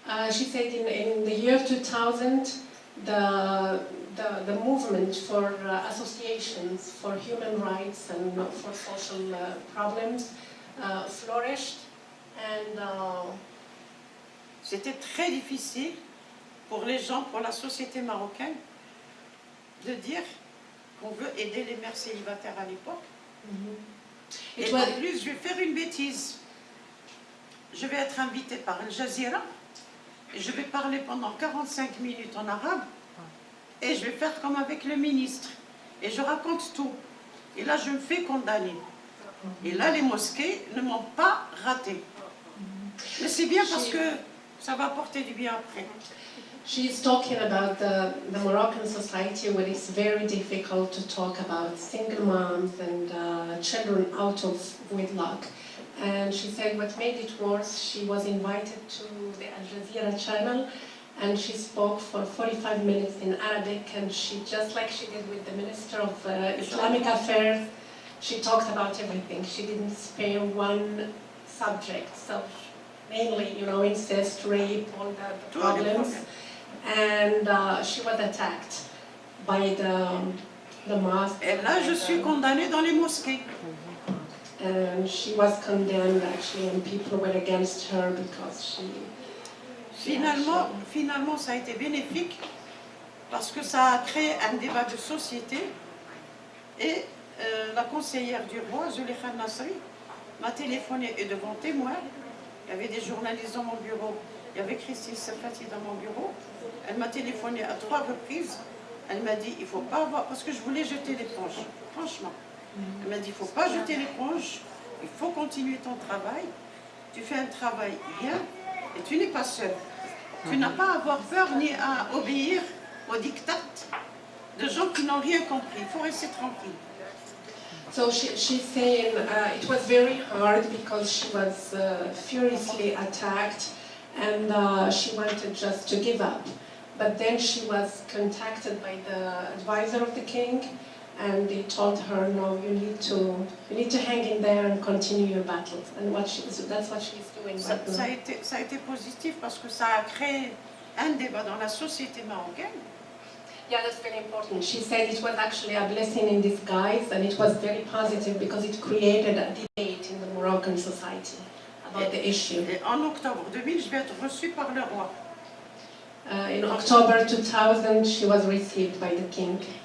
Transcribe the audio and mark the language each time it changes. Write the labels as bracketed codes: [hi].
[en] She said in the year 2000, the movement for associations for human rights and for social problems flourished, and [fr] C'était très difficile pour les gens, pour la société marocaine, de dire qu'on veut aider les mères célibataires à l'époque. Et en plus, je vais faire une bêtise. Je vais être invitée par Al Jazeera et je vais parler pendant 45 minutes en arabe et je vais faire comme avec le ministre. Et je raconte tout. Et là, je me fais condamner. Et là, les mosquées ne m'ont pas raté. Mais c'est bien parce que ça va apporter du bien après. [en] She's talking about the Moroccan society where it's very difficult to talk about single moms and children out of wedlock. And she said what made it worse, she was invited to the Al Jazeera channel and she spoke for 45 minutes in Arabic, and she, just like she did with the Minister of Islamic Affairs, she talked about everything. She didn't spare one subject. So mainly, incest, rape, all the problems. and she was attacked by the mosque. [fr] Et là, je suis condamnée dans les mosquées. [en] And she was condemned actually, and people were against her because she. [fr] Finalement, ça a été bénéfique parce que ça a créé un débat de société et la conseillère du roi, Zulekha Nasri, m'a téléphoné et devant témoin, il y avait des journalistes dans mon bureau, il y avait Christine Safati dans mon bureau, elle m'a téléphoné à 3 reprises, elle m'a dit il ne faut pas avoir, parce que je voulais jeter l'éponge, franchement. Elle m'a dit il ne faut pas jeter l'éponge, il faut continuer ton travail, tu fais un travail bien et tu n'es pas seul. Tu n'as pas à avoir peur ni à obéir aux diktats de gens qui n'ont rien compris, il faut rester tranquille. [en] So she's saying it was very hard because she was furiously attacked and she wanted just to give up. But then she was contacted by the advisor of the king and they told her, no, you need to hang in there and continue your battles. And that's what she's doing right now. [fr] Ça a été positif parce que ça a créé un débat dans la société marocaine. [en] Yeah, that's very important. She said it was actually a blessing in disguise and it was very positive because it created a debate in the Moroccan society about the issue. [fr] Et en octobre 2000, je vais être reçue par le roi. [en] In October 2000, she was received by the king.